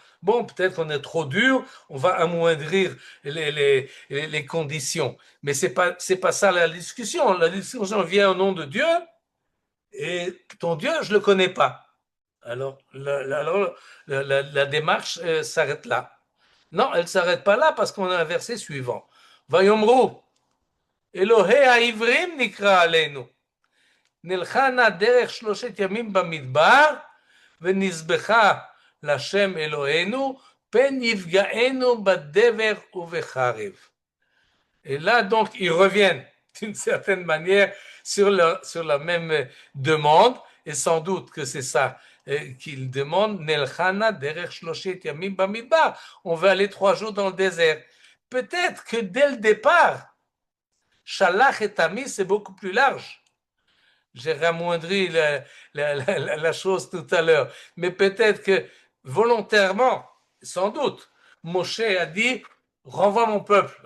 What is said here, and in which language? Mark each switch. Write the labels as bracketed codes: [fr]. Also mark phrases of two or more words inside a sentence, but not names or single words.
[fr] Bon, peut-être qu'on est trop dur, on va amoindrir les conditions. Mais c'est pas ça la discussion. La discussion vient au nom de Dieu, et ton Dieu, je ne le connais pas. Alors, la démarche s'arrête là. Non, elle ne s'arrête pas là parce qu'on a un verset suivant. [he] ויאמרו אלהי העברים נקרא עלינו. נלכה דרך 3 ימים במדבר ונזבחה לשם אלוהינו פן יפגענו בדבר ובחרב. [fr] Et là donc ils reviennent d'une certaine manière sur la même demande, et sans doute que c'est ça qu'ils demandent. [he] נלכה־נא דרך שלשת ימים במדבר, [fr] on va aller 3 jours dans le désert. Peut-être que dès le départ, [he] שלח את עמי [fr] c'est beaucoup plus large. J'ai ramoindri la chose tout à l'heure. Mais peut-être que volontairement, sans doute, Moshe a dit renvoie mon peuple.